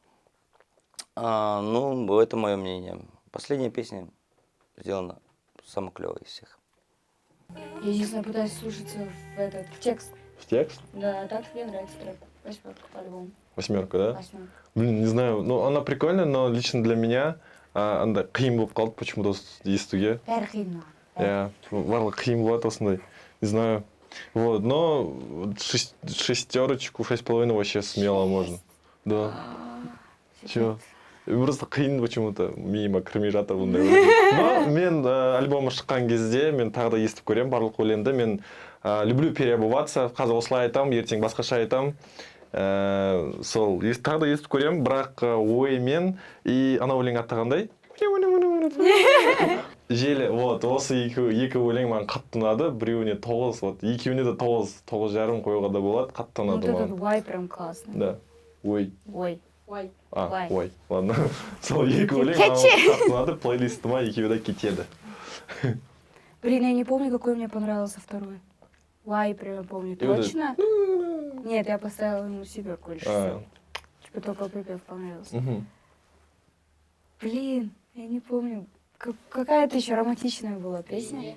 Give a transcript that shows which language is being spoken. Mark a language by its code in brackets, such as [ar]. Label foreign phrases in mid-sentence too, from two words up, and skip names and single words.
[ru] Ну, это мое мнение. Последняя песня сделана самая клевая из всех. Я, единственное, пытаюсь слушаться в текст. В текст? Да, а так мне нравится трек. 8 по альбому. 8, да? 8. Блин, не знаю, ну она прикольная, но лично для меня [kk] андай қиын болып қалды [ru] почему-то естуге. [kk] Бәрі қиын маған. Я барлығы қиын болады осындай, [ru] не знаю. Вот, но 6, 6,5 вообще смело можно. Да. Чё? Просто [kk] қиын почему-то миыма кірмей жатыр бұндай. Но мен альбомы шыққан кезде мен тағы да естіп көремін барлық өлеңді. Мен [ru] люблю переобуваться, [kk] қазір осылай айтамын, ертең басқаша айтамын. Сол тағы да естіп көремін, бірақ оймен и ана өлең аттағандай желі, вот, осы екі өлең маған қатты ұнады, біреуіне 9, вот, екеуіне де 9,5 қоюға да болады, қатты Вот ұнады этот маған. [ru] вай прям классный. Да, ой. Ой. Вай. Ой, ладно. [kk] Сол екі өлең маған қатты ұнады, плейлистыма екеуі де кетеді. [ru] Блин, я не помню, какой мне понравился второй. Вай прям помню И вот точно. Нет, я поставила ему себе кое-что. А. Типа только припев понравился. Мгм. Блин, я не помню. Какая-то еще романтичная была песня.